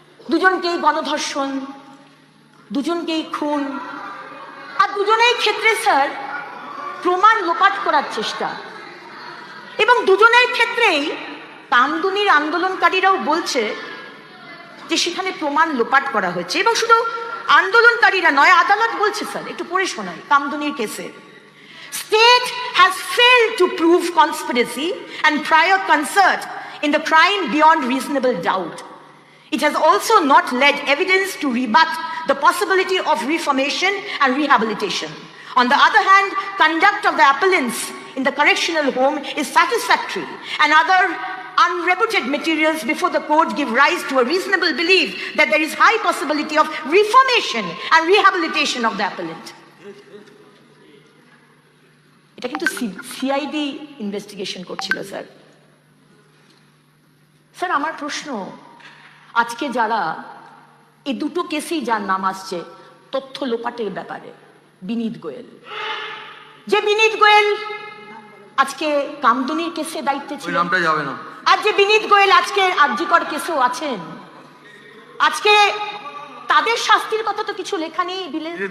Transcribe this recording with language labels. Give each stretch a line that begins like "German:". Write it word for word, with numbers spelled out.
Bangla: দুজনকেই গণধর্ষণ, দুজনকেই খুন, আর দুজনেই ক্ষেত্রে স্যার প্রমাণ লোপাট করার চেষ্টা, এবং দুজনের ক্ষেত্রেই কামদুনির আন্দোলনকারীরাও বলছে যে সেখানে প্রমাণ লোপাট করা হয়েছে। এবং শুধু আন্দোলনকারীরা নয়, আদালত বলছে স্যার, একটু পড়ে শোনাই কামদুনির কেসে,
English: state has failed to prove conspiracy and prior concert in the crime beyond reasonable doubt. It has also not led evidence to rebut the possibility of reformation and rehabilitation. On the other hand, conduct of the appellants in the correctional home is satisfactory and other unreputed materials before the court give rise to a reasonable belief that there is high possibility of reformation and rehabilitation of the appellant.
Bangla: এটা কিন্তু CID investigation করছিল sir. Sir আমার প্রশ্ন, আজকে যারা এই দুটো কেসেই যার নাম আসছে তথ্য লোপাটের ব্যাপারে, বিনীত গোয়েল, যে বিনীত গোয়েল আজকে কামদুনির কেসে দায়িত্বে ছিল, আর যে বিনীত গোয়েল আজকে আরজিকর কেসেও আছেন, আজকে তাদের শাস্তির কথা তো কিছু লেখা নেই বিলে।